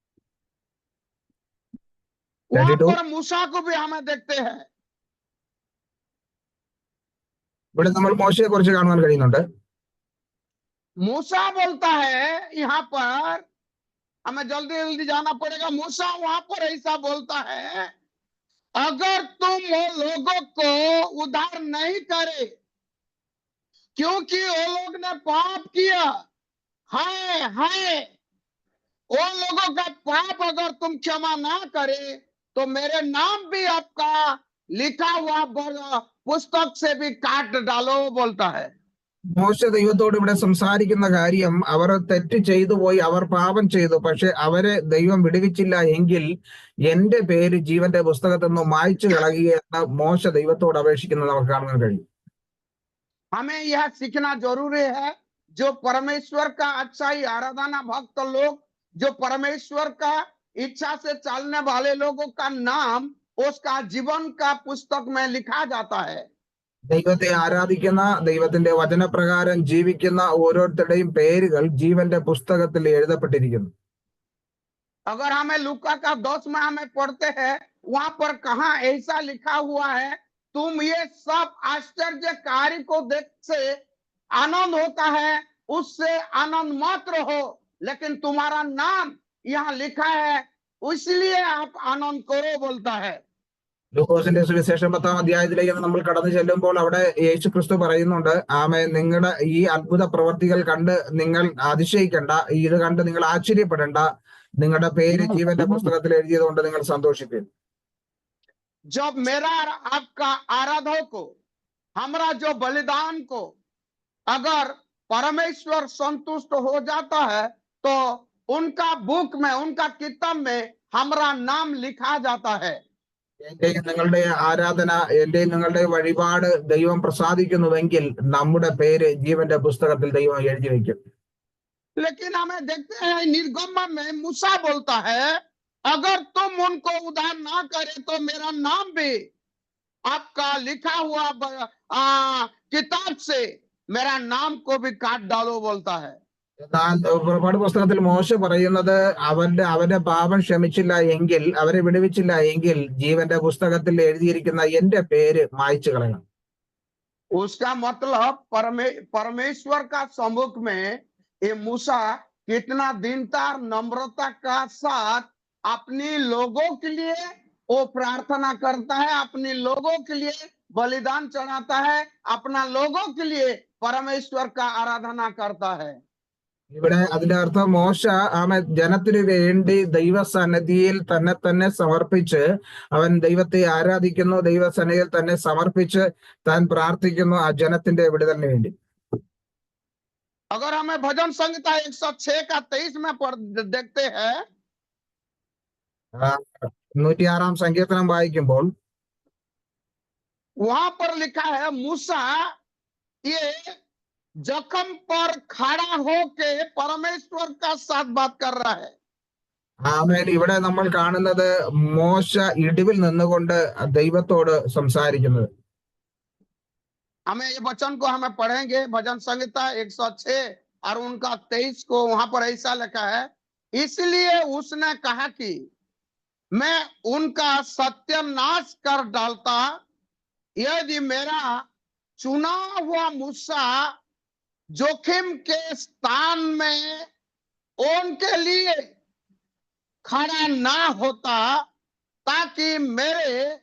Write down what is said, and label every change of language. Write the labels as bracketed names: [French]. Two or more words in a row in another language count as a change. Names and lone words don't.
[Hindi] वहां पर मूसा को भी हमें देखते हैं. [Malayalam] ഇവിടെ നമ്മൾ മോശയെ കുറിച്ച് കാണുവാൻ കഴിയുന്നുണ്ട്. [Hindi] मूसा बोलता है यहाँ पर, हमें जल्दी जल्दी जाना पड़ेगा. मूसा वहां पर ऐसा बोलता है, अगर तुम वो लोगों को उद्धार नहीं करे क्योंकि वो लोग ने पाप किया, हाय वो लोगों का पाप अगर तुम क्षमा ना करे तो मेरे नाम भी आपका लिखा हुआ पुस्तक से भी काट डालो बोलता है. [Malayalam] മോശ ദൈവത്തോട് ഇവിടെ സംസാരിക്കുന്ന കാര്യം, അവർ തെറ്റ് ചെയ്തു പോയി, അവർ പാപം ചെയ്തു, പക്ഷെ അവരെ ദൈവം വിടുവിച്ചില്ല എങ്കിൽ എന്റെ പേര് ജീവന്റെ പുസ്തകത്തിൽ നിന്ന് മായ്ച്ചു കളയുകയെന്ന് മോശ ദൈവത്തോട് അപേക്ഷിക്കുന്നത് നമുക്ക് കാണാൻ കഴിയും. [Hindi] हमें यह सीखना जरूरी है. जो परमेश्वर का अच्छा ही आराधना भक्त लोग, जो परमेश्वर का इच्छा से चलने वाले लोगों का नाम उसका जीवन का पुस्तक में लिखा जाता है. [Malayalam] ദൈവത്തെ ആരാധിക്കുന്ന, ദൈവത്തിന്റെ വചനപ്രകാരം ജീവിക്കുന്ന ഓരോരുത്തരുടെയും പേരുകൾ ജീവന്റെ പുസ്തകത്തിൽ എഴുതപ്പെട്ടിരിക്കുന്നു. [Hindi] अगर हमें लूका का 10 में हमें पढ़ते हैं, वहां पर कहाँ ऐसा लिखा हुआ है, तुम ये सब आश्चर्य कार्य को देख से आनंद होता है, उससे आनंद मत रहो, लेकिन तुम्हारा नाम यहाँ लिखा है इसलिए आप आनंद करो बोलता है. [Malayalam] ലൂക്കോസിന്റെ സുവിശേഷം 10-ാം അധ്യായത്തിലേക്ക് നമ്മൾ കടന്നു ചെല്ലുമ്പോൾ അവിടെ യേശു ക്രിസ്തു പറയുന്നുണ്ട്, നിങ്ങളുടെ ഈ അത്ഭുത പ്രവർത്തികൾ കണ്ട് നിങ്ങൾ അതിശയിക്കണ്ട, ഇത് കണ്ട് നിങ്ങൾ ആശ്ചര്യപ്പെടേണ്ട, നിങ്ങളുടെ പേര് ജീവന്റെ പുസ്തകത്തിൽ എഴുതിയതുകൊണ്ട് നിങ്ങൾ സന്തോഷിക്കും. [Hindi] जब मेरा आपका आराधक को, हमारा जो बलिदान को अगर परमेश्वर संतुष्ट हो जाता है तो उनका बुक में, उनका किताब में हमारा नाम लिखा जाता है. [Malayalam] നിങ്ങളുടെ ആരാധന, നിങ്ങളുടെ വഴിപാട് ദൈവം പ്രസാദിക്കുന്നുവെങ്കിൽ നമ്മുടെ പേര് ജീവന്റെ പുസ്തകത്തിൽ ദൈവം എഴുതി വയ്ക്കും. [Hindi] लेकिन हमें देखते हैं निर्गमन में मूसा बोलता है, अगर तुम उनको उद्धार ना करे तो मेरा नाम भी आपका लिखा हुआ किताब से मेरा नाम को भी काट डालो बोलता है. [Malayalam] എന്നാൽ പുറപ്പാട് പുസ്തകത്തിൽ മോശ പറയുന്നത്, അവന്റെ പാപം ക്ഷമിച്ചില്ല എങ്കിൽ, അവരെ വിടുവിച്ചില്ല എങ്കിൽ ജീവന്റെ പുസ്തകത്തിൽ എഴുതിയിരിക്കുന്ന എന്റെ പേര് മായ്ച്ചു കളയണം. [Hindi] उसका मतलब परमेश्वर का सम्मुख में ये मूसा कितना दीनता, नम्रता का साथ अपने लोगों के लिए वो प्रार्थना करता है, अपने लोगों के लिए बलिदान चढ़ाता है, अपना लोगों के लिए परमेश्वर का आराधना करता है. [Malayalam] ഇവിടെ അതിന്റെ അർത്ഥം മോശ ജനത്തിനു വേണ്ടി ദൈവസന്നിധിയിൽ തന്നെ സമർപ്പിച്ച് അവൻ ദൈവത്തെ ആരാധിക്കുന്നു, ദൈവസന്നിധിയിൽ തന്നെ സമർപ്പിച്ച് താൻ പ്രാർത്ഥിക്കുന്നു ആ ജനത്തിന്റെ വിടുതലിന് വേണ്ടി. [Hindi] अगर हमें भजन संहिता 106 का 23 में देखते हैं, [Malayalam] 106 സങ്കീർത്തനം വായിക്കുമ്പോൾ [Hindi] वहां पर लिखा है मूसा ये जख्म पर खड़ा होके परमेश्वर का साथ बात कर रहा है। [Malayalam] ആമേൻ. ഇവിടെ നമ്മൾ കാണുന്നത് മോശ ഇടിവിൽ നിന്നുകൊണ്ട് ദൈവത്തോട് സംസാരിക്കുന്നത്. [Hindi] हमें ये वचन को हमें पढ़ेंगे, भजन संहिता 106 और उनका 23 को वहां पर ऐसा लिखा है, इसलिए उसने कहा कि मैं उनका सत्यानाश कर डालता यदि मेरा चुना हुआ मूसा जोखिम के स्थान में उनके लिए खड़ा ना होता, ताकि मेरे